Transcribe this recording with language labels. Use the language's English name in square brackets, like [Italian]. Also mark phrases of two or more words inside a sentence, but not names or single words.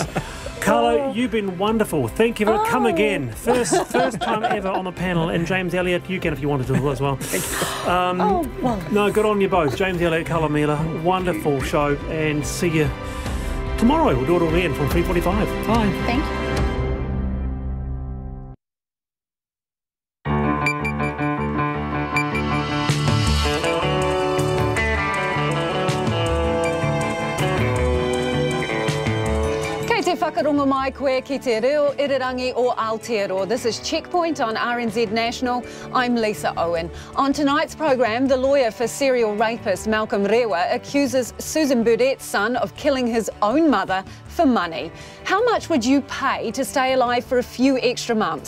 [English] Carlo, you've been wonderful. Thank you for coming again. First time ever on the panel. And James Elliott, you can if you wanted to as well. No, good on you both. James Elliott, Carlo Miller. Wonderful show. And see you tomorrow. We'll do it all again from 3:45. Bye. Thank you. [Māori] Whakarongo mai koe ki te reo irirangi o Aotearoa. [English] This is Checkpoint on RNZ National. I'm Lisa Owen. On tonight's programme, the lawyer for serial rapist Malcolm Rewa accuses Susan Burdett's son of killing his own mother for money. How much would you pay to stay alive for a few extra months?